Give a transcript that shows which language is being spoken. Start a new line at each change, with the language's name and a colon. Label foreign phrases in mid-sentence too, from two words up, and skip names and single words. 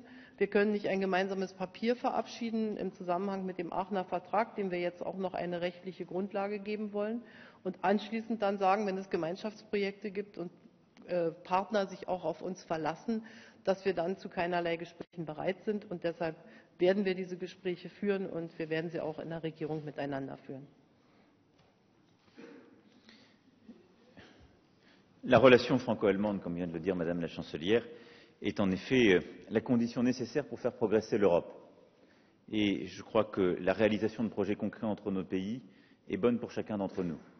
German: Wir können nicht ein gemeinsames Papier verabschieden im Zusammenhang mit dem Aachener Vertrag, dem wir jetzt auch noch eine rechtliche Grundlage geben wollen. Und anschließend dann sagen, wenn es Gemeinschaftsprojekte gibt und Partner sich auch auf uns verlassen, dass wir dann zu keinerlei Gesprächen bereit sind. Und deshalb werden wir diese Gespräche führen und wir werden sie auch in der Regierung miteinander führen.
French: La relation franco-allemande, comme vient de le dire Madame la Chancelière, est en effet la condition nécessaire pour faire progresser l'Europe. Et je crois que la réalisation de projets concrets entre nos pays est bonne pour chacun d'entre nous.